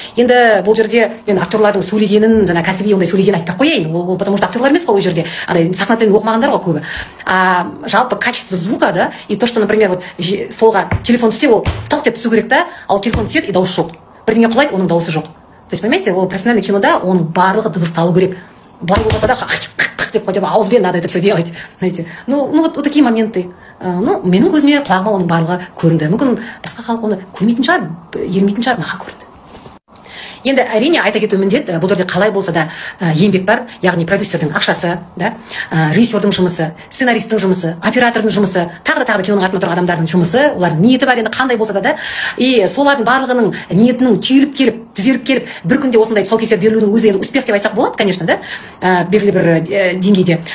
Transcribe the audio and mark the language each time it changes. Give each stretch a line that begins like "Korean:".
Kazakh: Енді бұл жерде мен актерлардың сөйлегенін, жаңа кәсіби ондай сөйлегенін айтпай қояйын. Ол потому что актерлар емес қой ол жерде. Сахна тілін оқымағандар ғой көбі.
Russian: Жалпы качество звука,
Kazakh: да,
Russian: и то, что, например, вот
Kazakh: столға телефон түссе, ол тық деп түсу керек, да, ал телефон түседі, и дауыс жоқ. Бірдеңе құлайды, оның дауысы жоқ.
Russian: То есть, понимаете,
Kazakh: ол профессиональный кинода оның барлығы дыбысталу керек. Былай болмаса да деп
Russian: хотя бы
Kazakh: ауызбен
Russian: надо это все делать, знаете. Вот такие моменты.
Kazakh: Менің көзіме, құлағыма оның барлығы көрінді. Мүмкін басқа халық оны көрмейтін шығар, ермейтін шығар, маған көрінді. Енді әрине айта кету міндет, бұл жерде қалай болса да еңбек бар, яғни продюсердің ақшасы, да, режиссердің жұмысы, сценаристің жұмысы, оператордың жұмысы, тағы да киноның артында тұрған адамдардың жұмысы, олардың ниеті бар, енді қандай болса да, и солардың барлығының ниетінің түйіліп келіп, түзеліп келіп, бір күнде осындай тұсаукесер берілудің өзі енді
Russian: успех
Kazakh: деп айтсақ болады,
Russian: конечно,
Kazakh: да, белгілі бір деңгейде.